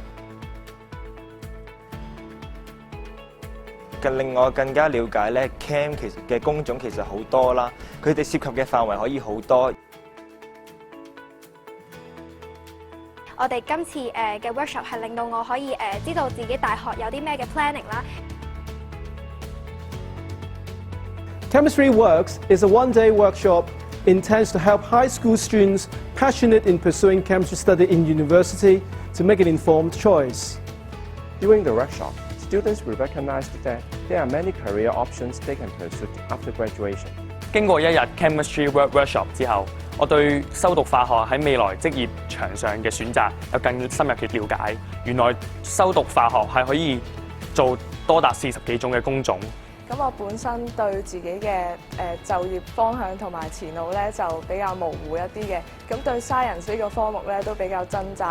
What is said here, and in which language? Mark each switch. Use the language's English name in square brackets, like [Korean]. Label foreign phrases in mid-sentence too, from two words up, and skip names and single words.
[Cantonese] 令我更加了解咧 ，Cam 其實嘅工種其實好多啦，佢哋涉及嘅範圍可以好多。我哋今次嘅 workshop 係令到我可以知道自己大學有啲咩嘅 planning 啦。 [English] Chemistry Works is a one-day workshop intends to help high school students passionate in pursuing chemistry study in university to make an informed choice. During the workshop, students will recognize that there are many career options they can pursue after graduation. [Cantonese] 經過一日 [English] chemistry workshop [Cantonese] 之後，我對修讀化學喺未來職業場上嘅選擇有更深入嘅了解。原來修讀化學係可以做多達40幾種嘅工種。咁我本身對自己嘅就業方向同埋前路咧就比較模糊一啲嘅，咁對 science 呢個科目咧都比較掙扎。